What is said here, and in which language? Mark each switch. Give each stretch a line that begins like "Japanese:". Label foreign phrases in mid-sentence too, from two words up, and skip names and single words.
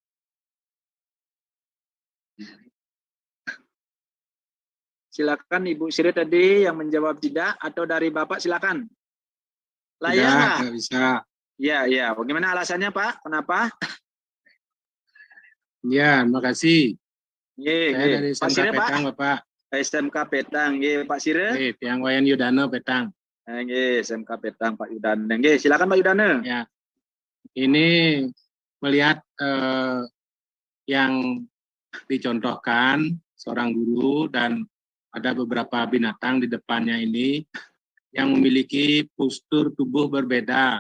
Indonesian: Silakan, Ibu Siril tadi yang menjawab tidak, atau dari Bapak silakan. Layak nggak? Tidak bisa. Ya, ya. Bagaimana alasannya, Pak? Kenapa? Ya, terima kasih. Ye, Saya dari Pak SMK Siril, Pak. Petang, Bapak. SMK Petang, ye, Pak Siril. Tiang Wayan Yudana Petang. Ye, SMK Petang, Pak Yudana. Ye, silakan Pak Yudana. Ya, ini melihat yang dicontohkan seorang guru dan ada beberapa binatang di depannya ini yang memiliki postur tubuh berbeda.